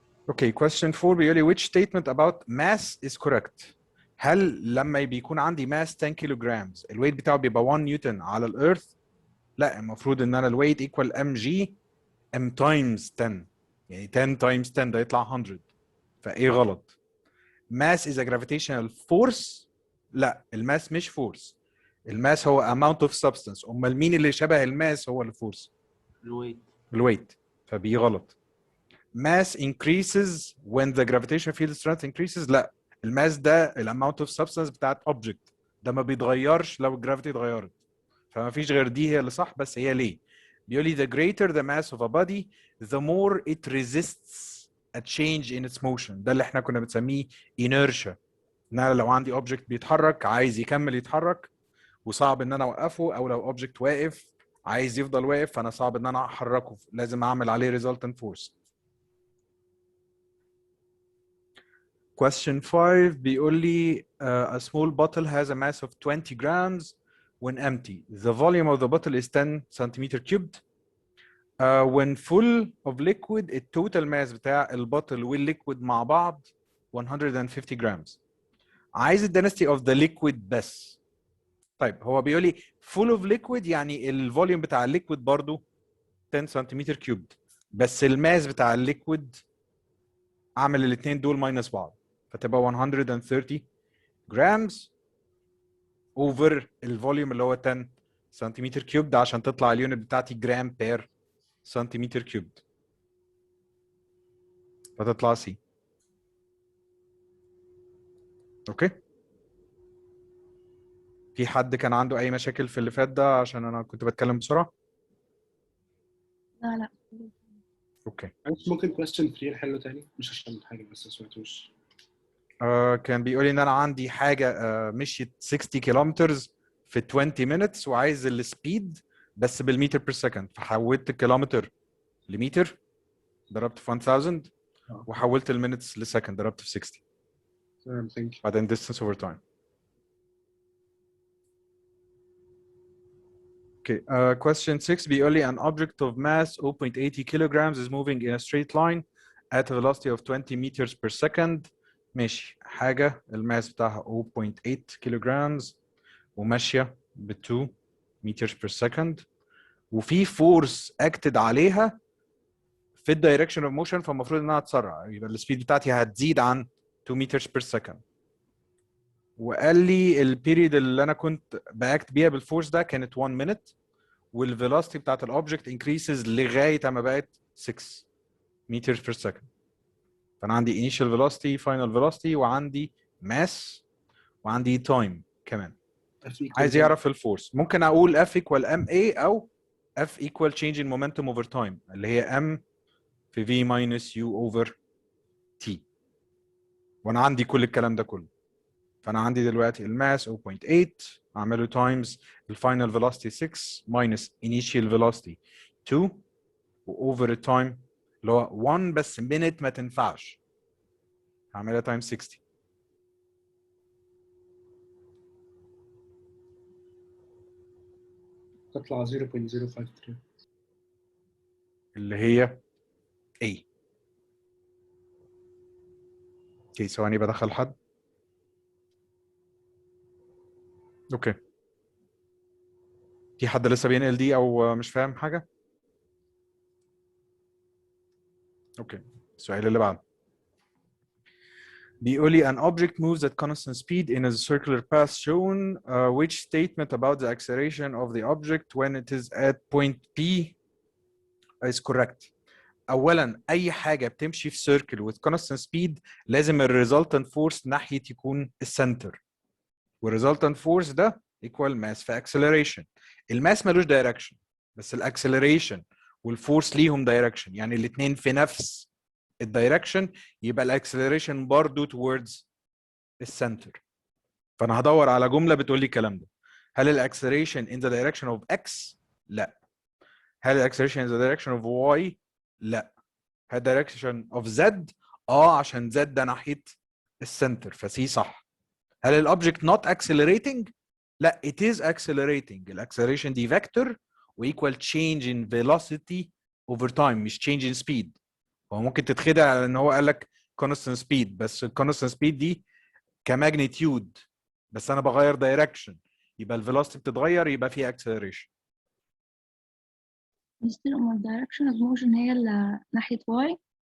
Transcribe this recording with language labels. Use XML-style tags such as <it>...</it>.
<en>Okay, question 4</en> <ar>بيقول لي</ar> <en>which statement about mass is correct؟</en> <ar>هل لما بيكون عندي mass 10 كيلوغرامز الويت بتاعه بيبقى 1 نيوتن على الارث؟ لا، المفروض ان انا الويت</ar> <en>equal mg m times 10،</en> <ar>يعني</ar> <en>10 times 10</en> <ar>ده يطلع 100. فايه غلط؟</ar> <en>mass is a gravitational force.</en> <ar>لا، الماس مش فورس. الماس هو</ar> <en>amount of substance.</en> <ar>امال مين اللي شبه الماس هو الفورس؟ الويت. فبي غلط.</ar> <en>mass increases when the gravitational field strength increases.</en> <ar>لا، الماس ده الاماونت اوف سبستانس بتاعت اوبجكت، ده ما بيتغيرش لو الجرافيتي اتغيرت. فما فيش غير دي هي اللي صح. بس هي ليه؟ بيقول لي</ar> <en>the greater the mass of a body the more it resists a change in its motion.</en> <ar>ده اللي احنا كنا بنسميه inertia. ان انا لو عندي اوبجكت بيتحرك عايز يكمل يتحرك وصعب ان انا اوقفه، او لو اوبجكت واقف عايز يفضل واقف فانا صعب ان انا احركه، لازم اعمل عليه</ar> <en>resultant force. Question 5</en> <ar>بيقول لي</ar> <en>a small bottle has a mass of 20 grams when empty. The volume of the bottle is 10 centimeter cubed. When full of liquid</en> <ar>التوتال ماس بتاع البطل والليكويد مع بعض</ar> <en>150 grams.</en> <ar>عايز ال</ar> <en>density of the liquid بس.</en> <ar>طيب هو بيقول لي full of liquid يعني الفوليوم بتاع الليكويد برضو 10 سنتيمتر كيوبد، بس الماس بتاع الليكويد اعمل الاثنين دول ماينس بعض فتبقى 130 جرامز اوفر الفوليوم اللي هو 10 سنتيمتر كيوب، ده عشان تطلع اليونت بتاعتي جرام بير سنتيمتر كيوب، فتطلع سي. اوكي. في حد كان عنده اي مشاكل في اللي فات ده عشان انا كنت بتكلم بسرعه؟ لا اوكي. معلش ممكن question 3 نحله تاني مش عشان حاجة بس ما سمعتوش. كان بيقول لي ان انا عندي حاجه مشيت 60 كيلومتر في 20 minutes وعايز السبيد بس بالمتر بير سكند، فحولت الكيلومتر لمتر ضربت في 1000 وحولت المينتس لسكند ضربت في 60 تمام</ar> <en>thank you.</en> <ar>بعدين</ar> <en>distance over time. Okay, question 6</en> <ar>بيقول لي</ar> <en>an object of mass 0.80 kilograms is moving in a straight line at a velocity of 20 meters per second.</en> <ar>ماشي، حاجة الماس بتاعها</ar> <en>0.8 kilograms</en> <ar>وماشية ب</ar> <en>2 meters per second</en> <ar>وفي فورس acted عليها في الدايركشن اوف موشن، فالمفروض انها تسرع، يبقى السبيد بتاعتي هتزيد عن</ar> <en>2 meters per second.</en> <ar>وقال لي البيريد اللي انا كنت باكت بيها بالفورس ده كانت</ar> <en>1 minute</en> <ar>والفيلوسيتي بتاعت الاوبجكت انكريسز لغايه اما بقت</ar> <en>6 meters per second.</en> <ar>فانا عندي</ar> <en>initial velocity final velocity</en> <ar>وعندي</ar> <en>mass</en> <ar>وعندي</ar> <en>time</en> <ar>كمان. عايز يعرف الفورس. ممكن اقول</ar> <en>F equal MA او F equal change in momentum over time</en> <ar>اللي هي</ar> <en>M في V minus U over T.</en> <ar>وانا عندي كل الكلام ده كله. فانا عندي دلوقتي الماس 0.8 اعمله تايمز الفاينل فيلوسيتي 6 minus initial velocity 2 واوفر التايم اللي هو</ar> <en>1 بس minute</en> <ar>ما تنفعش هعملها تايم 60 تطلع 0.053 اللي هي A. اوكي ثواني بدخل حد. اوكي في حد لسه بينقل دي او مش فاهم حاجه؟ اوكي السؤال اللي بعده بيقول لي</ar> <en>an object moves at constant speed in a circular path shown which statement about the acceleration of the object when it is at point P is correct.</en> <ar>اولا اي حاجه بتمشي في سيركل</ar> <en>with constant speed</en> <ar>لازم الريزلتنت فورس ناحيه يكون السنتر، والريزلتنت فورس ده</ar> <en>equal mass في acceleration.</en> <ar>الماس ملوش دايركشن بس الاكسلريشن والفورس ليهم دايركشن، يعني الاثنين في نفس الدايركشن، يبقى الاكسلريشن برضه</ar> <en>towards السنتر.</en> <ar>فانا هدور على جمله بتقول لي الكلام ده. هل الاكسلريشن</ar> <en>in the direction of x؟</en> <ar>لا. هل الاكسلريشن</ar> <en>in the direction of y؟</en> <ar>لا. هل</ar> <en>direction of z؟</en> <ar>عشان z ده ناحيه السنتر فسي صح. هل الاوبجكت</ar> <en>not accelerating؟</en> <ar>لا</ar> <en>it is accelerating.</en> <ar>الاكسلريشن دي فيكتور وايكوال</ar> <en>change in velocity over time</en> <ar>مش</ar> <en>change in speed.</en> <ar>هو ممكن تتخدع على ان هو قال لك</ar> <en>constant speed</en> <ar>بس</ar> <en>constant speed</en> <ar>دي كماجنتيود بس انا بغير دايركشن يبقى الفيلوسيتي بتتغير يبقى في acceleration. مستر أمال</ar> <en>direction of motion</en> <ar>هي اللي ناحية y.</ar>